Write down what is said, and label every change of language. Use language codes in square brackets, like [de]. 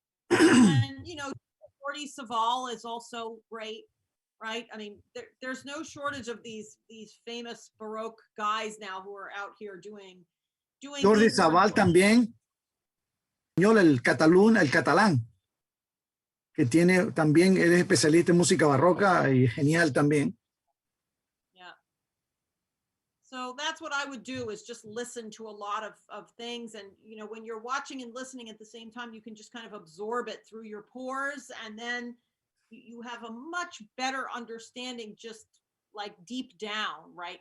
[en] And, Jordi Savall is also great, right? I mean, there's no shortage of these famous Baroque guys now who are out here doing. [es] Jordi Savall también, el catalán, que tiene también, él es especialista en música barroca y genial también. [en] Yeah. So that's what I would do, is just listen to a lot of things. And, when you're watching and listening at the same time, you can just kind of absorb it through your pores. And then you have a much better understanding, just like deep down, right?